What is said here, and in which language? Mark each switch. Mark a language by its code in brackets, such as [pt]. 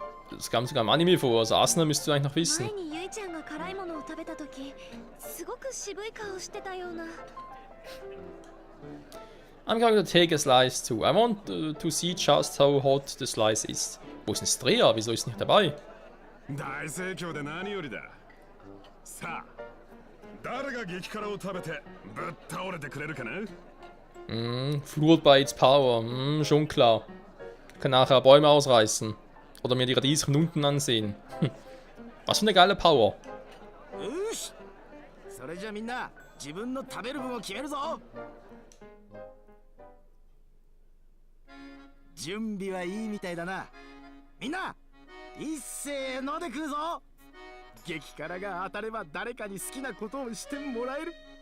[de] Das kam sogar im Anime vor, also Asuna müsstest du eigentlich noch wissen. [ja] 前にゆいちゃんが辛いものを食べたとき、すごく渋い顔してたような。 [en] I'm going to take a slice too. I want to see just how hot the slice is. [de] Wo ist denn Strea? Wieso ist nicht dabei? [ja] 大盛況で何よりだ。さあ、誰が激辛を食べてぶっ倒れてくれるかな？ [de] Fluorbites Power. Schon klar. Kann nachher Bäume ausreißen. Oder mir die Radies von unten ansehen. Was für eine geile Power. [ja] よし、それじゃあみんな自分の食べる分を決めるぞ。準備はいいみたいだな。みんな一斉ので食うぞ。激辛が当たれば誰かに好きなことをしてもらえる。